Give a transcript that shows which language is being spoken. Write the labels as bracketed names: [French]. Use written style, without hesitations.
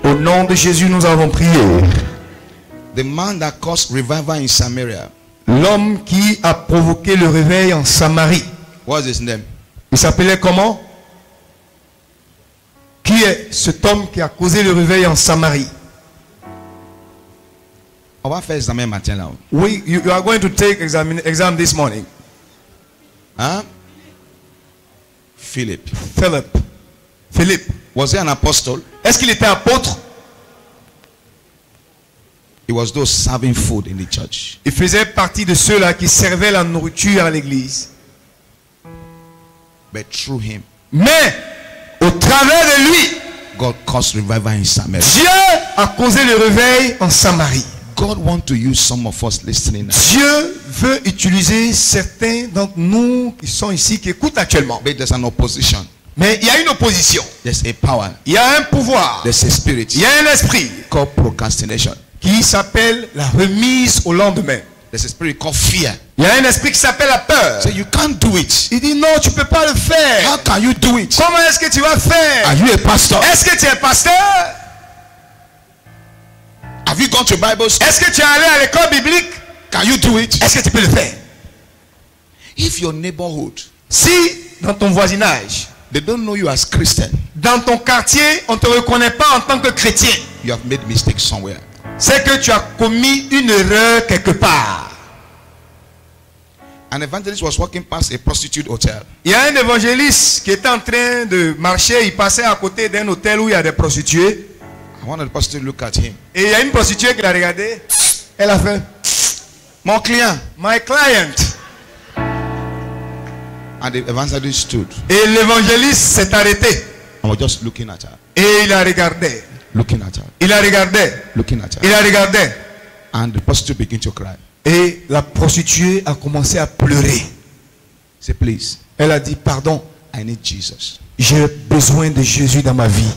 [French] Au nom de Jésus, nous avons prié. [English] The man that caused revival in Samaria, [French] L'homme qui a provoqué le réveil en Samarie, [English] what's his name? [French] il s'appelait comment? Qui est cet homme qui a causé le réveil en Samarie? On va faire examen matin là. Oui, [English] you are going to take exam this morning. Huh? Philip. [French] Philippe. [English] Was he an apostle? [French] Est-ce qu'il était apôtre? [English] He was those serving food in the church. [French] Il faisait partie de ceux-là qui servaient la nourriture à l'église. [English] But through him, [French] Mais au travers de lui, [English] God caused revival in Samaria. [French] Dieu a causé le réveil en Samarie. [English] God wants to use some of us listening now. [French] Dieu veut utiliser certains d'entre nous qui sont ici, qui écoutent actuellement. [English] But there's an opposition. [French] Mais il y a une opposition. [English] There's a power. [French] Il y a un pouvoir. [English] There's a spirit [French] Il y a un esprit [English] called procrastination. [French] qui s'appelle la remise au lendemain. [English] There's a spirit called fear. [French] Il y a un esprit qui s'appelle la peur. [English] So you can't do it. [French] Il dit non, tu peux pas le faire. [English] How can you do it? [French] Comment est-ce que tu vas faire? [English] Are you a pastor? [French] Est-ce que tu es pasteur? [English] Have you gone to Bible school? [French] Est-ce que tu es allé à l'école biblique? [English] Can you do it? [French] Est-ce que tu peux le faire? [English] If your neighborhood, [French] Si dans ton voisinage, [English] they don't know you as Christian, [French] dans ton quartier, on ne te reconnaît pas en tant que chrétien, [English] you have made mistakes somewhere. [French] c'est que tu as commis une erreur quelque part. [English] An evangelist was walking past a prostitute hotel. [French] Il y a un évangéliste qui était en train de marcher, il passait à côté d'un hôtel où il y a des prostituées. [English] I wanted the prostitute to look at him. [French] Et il y a une prostituée qui l'a regardé. Elle a fait Mon client. [English] My client. And the evangelist stood. [French] Et l'évangéliste s'est arrêté. [English] I was just looking at her. [French] Et il la regardait. [English] Looking at her. [French] Il la regardait. [English] Looking at her. [French] Il la regardait. [English] And the prostitute began to cry. [French] Et la prostituée a commencé à pleurer. [English] Say, please, [French] Elle a dit pardon, [English] I need Jesus. [French] j'ai besoin de Jésus dans ma vie.